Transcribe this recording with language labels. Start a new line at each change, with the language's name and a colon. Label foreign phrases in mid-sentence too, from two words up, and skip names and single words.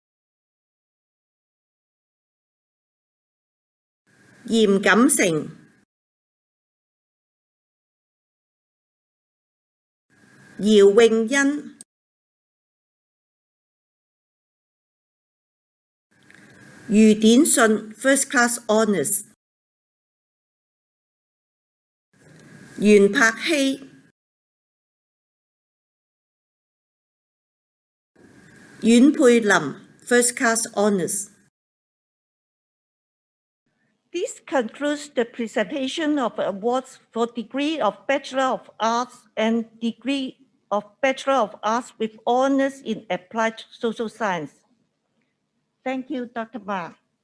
English: 嚴錦成、姚詠欣、余典信 First Class Honours，袁柏希、阮佩林 First Class Honours。 This concludes the presentation of awards for degree of Bachelor of Arts and degree of Bachelor of Arts with honors in Applied Social Science. Thank you, Dr. Ma.